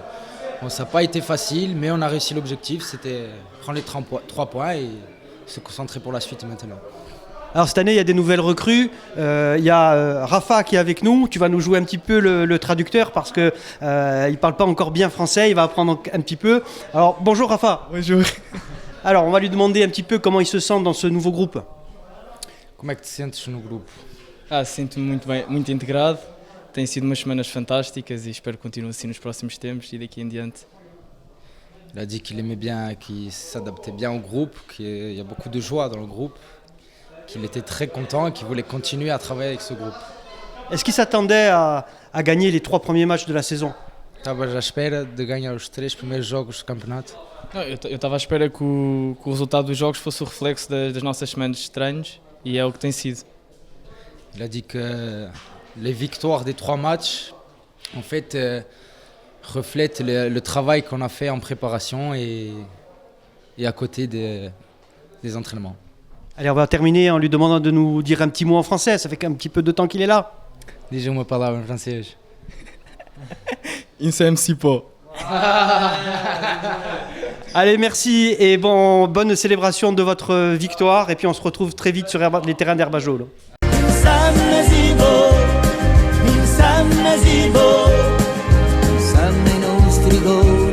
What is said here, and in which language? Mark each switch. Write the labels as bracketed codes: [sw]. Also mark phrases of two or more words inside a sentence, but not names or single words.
[fr] Bon, ça n'a pas été facile, mais on a réussi l'objectif, c'était prendre les 3 points et se concentrer pour la suite maintenant. Alors cette année, il y a des nouvelles recrues. Il y a Rafa qui est avec nous. Tu vas nous jouer un petit peu le traducteur parce qu'il ne parle pas encore bien français. Il va apprendre un petit peu. Alors bonjour Rafa. Bonjour. Alors on va lui demander un petit peu comment il se sent dans ce nouveau groupe. [pt] Como é que te sentes no grupo? Sinto-me muito bem, muito integrado. Tem sido umas semanas fantásticas e espero que continue assim nos próximos tempos e daqui em diante. [fr] Il a dit qu'il aimait bien, qu'il s'adaptait bien au groupe, qu'il y a beaucoup de joie dans le groupe, qu'il était très content et qu'il voulait continuer à travailler avec ce groupe. Est-ce qu'il s'attendait à gagner les 3 premiers matchs de la saison? [pt] Estavas à espera de ganhar os 3 primeiros jogos do campeonato? Não, eu estava à espera que o resultado dos jogos fosse o reflexo das nossas semanas de treinos e é o que tem sido. [fr] Il a dit que les victoires des 3 matchs, en fait, reflètent le travail qu'on a fait en préparation et et à côté des entraînements. Allez, on va terminer en lui demandant de nous dire un petit mot en français. Ça fait qu'un petit peu de temps qu'il est là. [pt] Diz uma palavra em francês. Insemsipo. [fr] Allez, merci et bonne célébration de votre victoire. Et puis on se retrouve très vite sur les terrains d'Herbajol. Sanno i nostri gol.